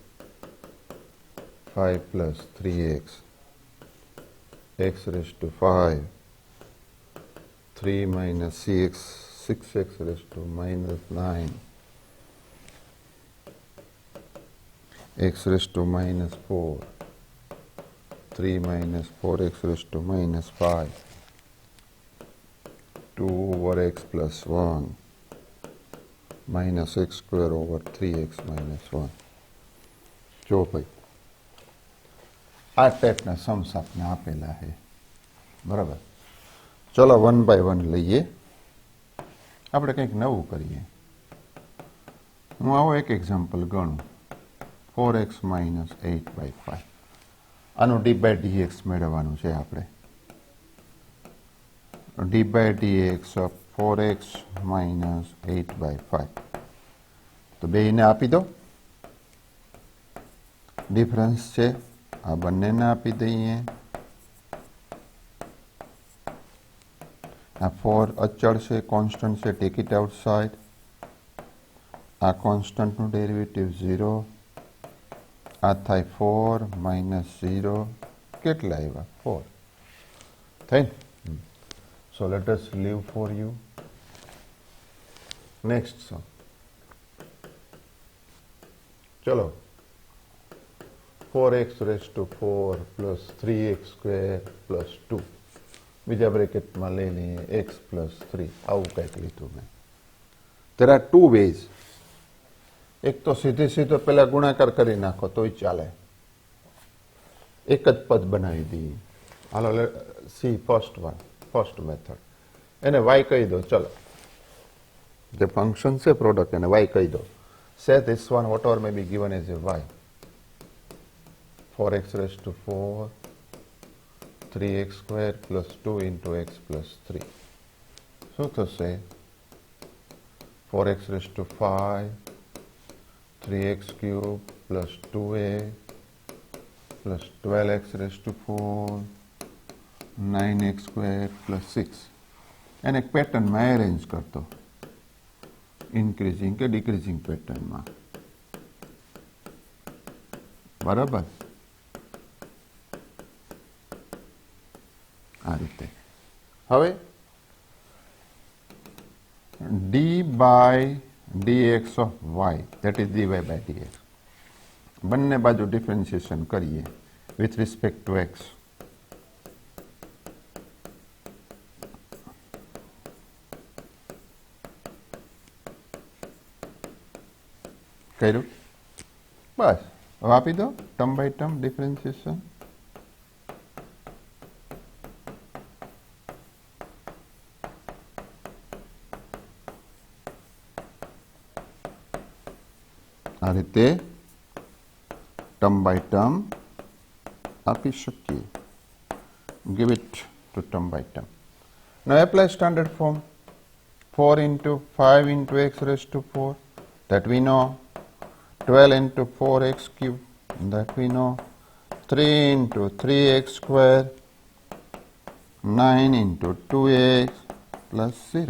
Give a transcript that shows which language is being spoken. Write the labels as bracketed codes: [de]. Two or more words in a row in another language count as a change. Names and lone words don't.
[en] 5 plus 3x x raised to 5 3 minus 6x raised to minus 9 x raised to minus 4 3 minus 4x raised to minus 5 2 over x plus 1 minus x square over 3x minus 1 [gu] જો ભાઈ આ ટાઈપના सम्स આપને આપેલા છે બરાબર ચલો 1 by 1 લઈએ આપણે કંઈક નવું કરીએ હું આવો એક એક્ઝામ્પલ ગણું [en] 4x minus 8 by 5 [gu] આનું [en] d by dx [gu] મેળવવાનું છે આપણે [en] d by dx of 4x minus 8 by 5 [gu] તો બેયને આપી દો ડિફરન્સ છે આ બંનેને આપી દઈએ આ 4 અચળ છે કોન્સ્ટન્ટ છે [en] take it outside [gu] આ કોન્સ્ટન્ટનું ડેરિવેટિવ 0 આ થાય [en] 4 minus 0 [gu] કેટલા આવ્યા 4 થઈ [en] so let us leave for you next sum [gu] ચલો [en] 4x raised to 4 plus 3x square plus 2 [gu] બીજા બ્રેકેટમાં લઈ લઈએ [en] x plus 3 [gu] આવું કંઈક લીધું મેં [en] there are two ways [gu] એક તો સીધે સીધો પહેલા ગુણાકાર કરી નાખો તોય ચાલે એક જ પદ બનાવી દઈએ હાલો [en] see first method [gu] એને y કહી દો ચલો જે ફંક્શન છે પ્રોડક્ટ એને y કહી દો [en] say this one whatever may be given as a y 4x raised to 4 3x square plus 2 into x plus 3 [gu] શું થશે [en] 4x raised to 5 3x cube plus 2a plus 12x raised to 4 9x square plus 6 [gu] એને એક પેટર્નમાં એરેન્જ કરતો ઇન્ક્રીઝિંગ કે ડિક્રીઝિંગ પેટર્નમાં બરાબર આ રીતે હવે [en] d by dx of y that is dy by dx [gu] બંને બાજુ ડિફરન્શિએશન કરીએ [en] with respect to x [gu] કર્યું બસ હવે આપી દો [en] term by term differentiation [gu] આ રીતે [en] term by term [gu] આપી શકીએ [en] give it to term by term now apply standard form 4 into 5 into x raised to 4, that we know. 12 into 4x cube, that we know. 3 into 3x square, 9 into 2x plus 0.